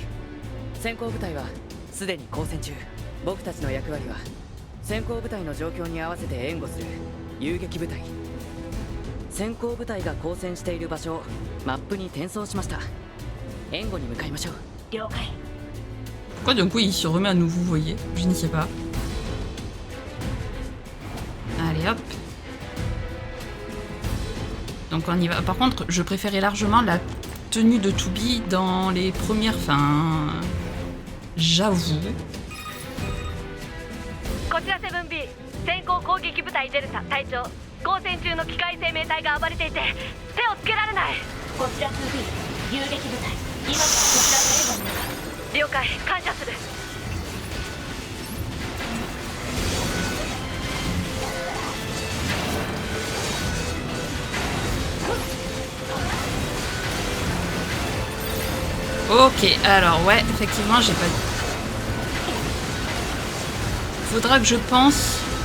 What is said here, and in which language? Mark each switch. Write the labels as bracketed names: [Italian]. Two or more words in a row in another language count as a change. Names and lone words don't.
[Japanese] 先行部隊はすでに交戦中。僕たちの役割は先行部隊の状況に合わせて援護する遊撃部隊。先行部隊が交戦している場所をマップに転送しました。援護に向かいましょう。了解。 [French] Pourquoi d'un coup il se remet à nouveau, vous voyez? Je ne sais pas. Allez hop. Donc on y va. Par contre, je préférais largement la tenue de Tubi dans les premières... Enfin... J'avoue. [Japanese] こちら 7B 先行攻撃部隊デルタ隊長交戦中の機械生命体が暴れていて手をつけられない。こちら 2B 遊撃部隊今からこちらの援護に向かう。了解感謝する。 [French] Ok, alors ouais, effectivement, j'ai pas... Faudra que je pense...